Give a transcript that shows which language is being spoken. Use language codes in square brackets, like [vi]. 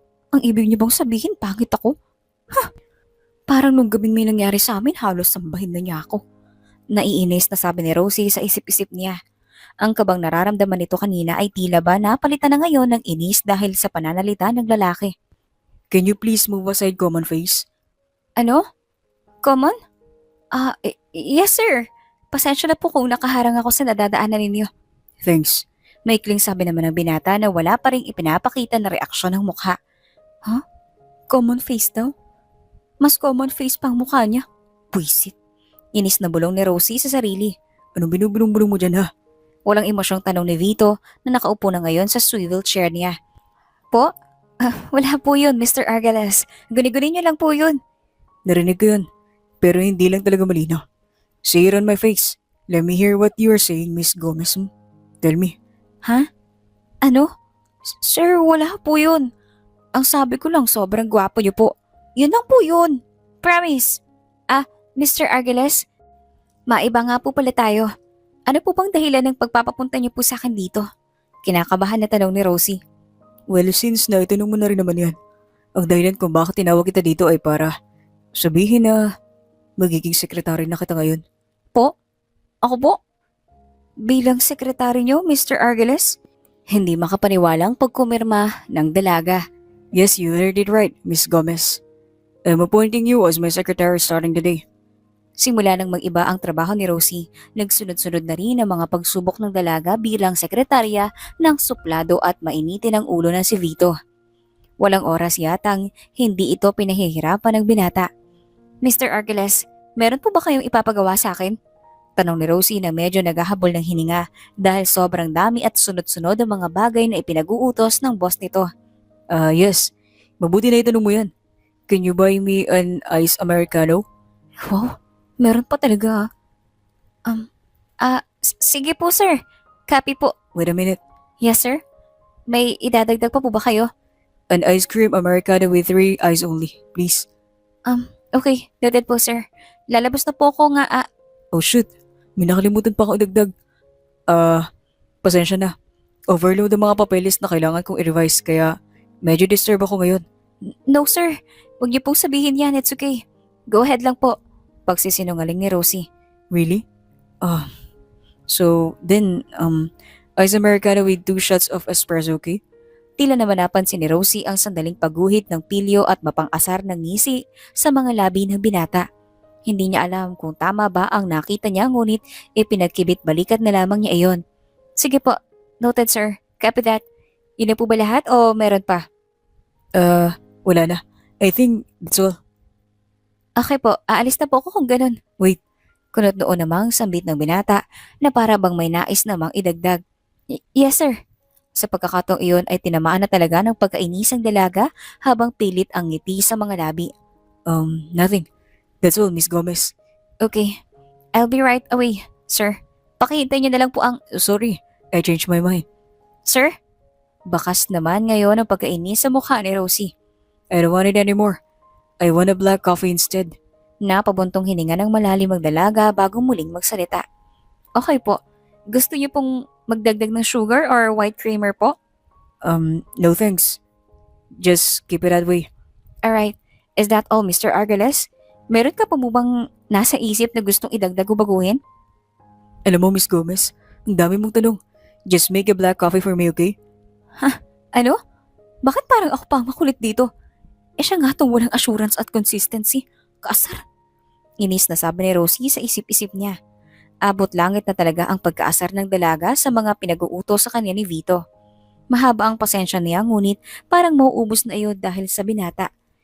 [tl] Ang ibig niyo bang sabihin pangit ako? Parang nung gabing may nangyari sa amin halos sambahin na niya ako. Naiinis na sabi ni Rosie sa isip-isip niya. Ang kabang nararamdaman nito kanina ay tila ba napalitan na ngayon ng inis dahil sa pananalita ng lalaki. [en] Can you please move aside, common face? [tl] Ano? Common? [en] Yes sir. [tl] Pasensya na po kung nakaharang ako sa nadadaanan ninyo. [en] Thanks. [tl] Maikling sabi naman ng binata na wala pa rin ipinapakita na reaksyon ng mukha. Huh? Common face daw? Mas common face pang mukha niya. Puisit. Inis na bulong ni Rosie sa sarili. Anong binubulong-bulong mo dyan, ha? Walang emosyong tanong ni Vito na nakaupo na ngayon sa swivel chair niya. Po? Wala po yun, Mr. Argales. Guni-guni niyo lang po yun. Narinig ko yun. Pero hindi lang talaga malinaw. [en] Say it on my face. Let me hear what you are saying, Miss Gomez. Tell me. [tl] Ha? Ano? Sir, wala po yun. Ang sabi ko lang sobrang gwapo niyo po. Yun lang po yun. Promise. Mr. Argales, maiba nga po pala tayo. Ano po bang dahilan ng pagpapapunta niyo po sa akin dito? Kinakabahan na tanong ni Rosie. Well, since naitanong mo na rin naman yan, ang dahilan kung bakit tinawag kita dito ay para sabihin na magiging sekretary na kita ngayon. Po? Ako po? Bilang sekretary niyo, Mr. Argales? Hindi makapaniwalang pagkumirma ng dalaga. [en] Yes, you heard it right, Miss Gomez. I'm appointing you as my secretary starting today. [tl] Simula nang mag-iba ang trabaho ni Rosie, nagsunod-sunod na rin ang mga pagsubok ng dalaga bilang sekretarya ng suplado at mainitin ang ulo ng si Vito. Walang oras yatang hindi ito pinahihirapan ng binata. Mr. Argales, meron po ba kayong ipapagawa sa akin? Tanong ni Rosie na medyo naghahabol ng hininga dahil sobrang dami at sunod-sunod ang mga bagay na ipinag-uutos ng boss nito. Yes. Mabuti na itanong mo yan. [en] Can you buy me an iced Americano? [tl] Wow, meron pa talaga. Sige po sir. Copy po. [en] Wait a minute. Yes sir. [tl] May idadagdag pa po ba kayo? [en] An ice cream Americano with 3 ice only, please. [tl] Okay, noted po sir. Lalabas na po ako nga. [en] Oh shoot, [tl] may nakalimutan pa akong idagdag. Pasensya na. Overload ang mga papeles na kailangan kong i-revise kaya medyo disturb ako ngayon. No sir, huwag niyo po sabihin yan, [en] it's okay. Go ahead [tl] lang po. Pagsisinungaling ni Rosie. [en] Really? So then, ice Americano with 2 shots of espresso, okay? [tl] Tila naman napansin ni Rosie ang sandaling pagguhit ng pilyo at mapang-asar ng ngisi sa mga labi ng binata. Hindi niya alam kung tama ba ang nakita niya ngunit ipinagkibit balikat na lamang niya iyon. Sige po, noted sir. [en] Copy that. [tl] Yun na po ba lahat o meron pa? Wala na. [en] I think that's all. [tl] Okay po, aalis na po ako kung ganun. [en] Wait. [tl] Kunot noon namang sambit ng binata na para bang may nais namang idagdag. [en] Yes sir. [tl] Sa pagkakataong iyon ay tinamaan na talaga ng pagkainisang dalaga habang pilit ang ngiti sa mga labi. [en] Nothing. That's all, Miss Gomez. Okay, I'll be right away. Sir, [tl] pakihintay niyo na lang po ang... [en] Sorry, I changed my mind. Sir? [tl] Bakas naman ngayon ang pagkainis sa mukha ni Rosie. [en] I don't want it anymore. I want a black coffee instead. [tl] Napabuntong hininga ng malalim ang dalaga bago muling magsalita. Okay po. Gusto niyo pong magdagdag ng sugar or white creamer po? [en] No thanks. Just keep it that way. Alright. Is that all, [tl] Mr. Argales? Meron ka pa mo bang nasa isip na gustong idagdag o baguhin? Alam mo, Miss Gomez, ang dami mong tanong. [en] Just make a black coffee for me, okay? [tl] Ano? Bakit parang ako pa ang makulit dito? Siya nga tong walang assurance at consistency. Kaasar. Inis na sabi ni Rosie sa isip-isip niya. Abot langit na talaga ang pagkaasar ng dalaga sa mga pinag-uutos sa kanya ni Vito. Mahaba ang pasensya niya ngunit parang mauubos na iyon dahil sa binata.